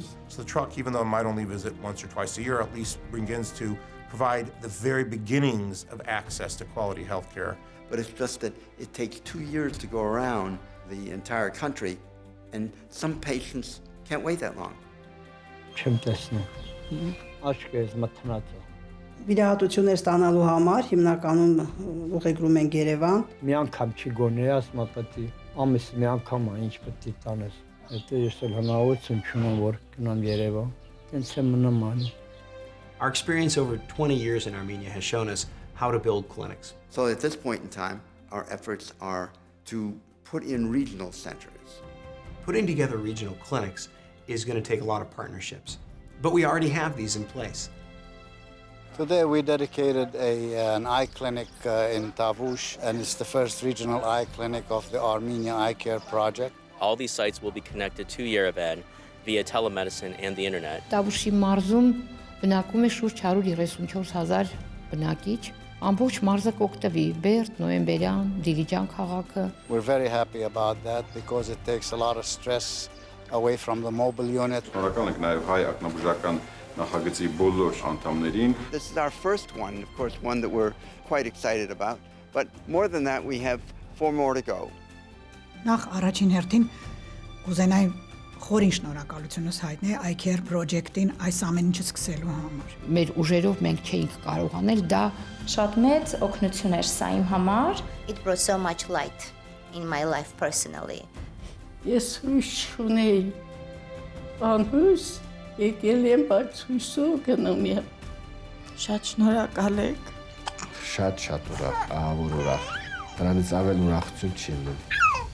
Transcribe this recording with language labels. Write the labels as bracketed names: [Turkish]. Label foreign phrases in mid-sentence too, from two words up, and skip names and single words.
[English] So the truck, even though it might only visit once or twice a year, at least begins to provide the very beginnings of access to quality health care. But it's just that it takes 2 years to go around the entire country, and some patients can't wait that long. [Armenian] Վիրահատություններ ստանալու համար հիմնականում ուղեկրում են Երևան։ Մի անգամ չի գոնե, ասում ապետի ամիսը մի անգամ է ինչ պետք է տանես։ Հետո ես էլ հնարավորություն չունեմ որ գնամ Երևան։ Տենց եմ մնում անի։ [English] Our experience over 20 years in Armenia has shown us how to build clinics. So at this point in time, our efforts are to put in regional centers. Putting together regional clinics is going to take a lot of partnerships, but we already have these in place. Today we dedicated an eye clinic in Tavush, and it's the first regional eye clinic of the Armenia Eye Care Project. All these sites will be connected to Yerevan via telemedicine and the internet. [Armenian] Տավուշի մարզում բնակվում է շուրջ 134,000 բնակիչ։ Ամբողջ մարզը կօգտվի Բերդ, Նոյեմբերյան, Դիլիջան քաղաքը։ [English] We're very happy about that because it takes a lot of stress away from the mobile unit. [Armenian] Շնորհակալ ենք նաև հայ ակնաբուժական նախագծի բոլոր անդամներին. [English] This is our first one, of course, one that we're quite excited about. But more than that, we have 4 more to go. [Armenian] Նախ առաջին հերթին կուզենայի խորին շնորհակալությունս հայտնել Eye Care Project-ին այս ամեն ինչը սկսելու համար։ Մեր ուժերով մենք չէինք կարող անել դա Շատ մեծ օգնություն էր սա իմ համար։ [English] It brought so much light in my life personally. [Armenian] Ես հույս չունեի, անհույս եկել եմ, բայց հույսով գնում եմ։ Շատ շնորհակալ եք։ Շատ ուրախ, ահավոր ուրախ։ Դրանից ավել ուրախություն չի լինում։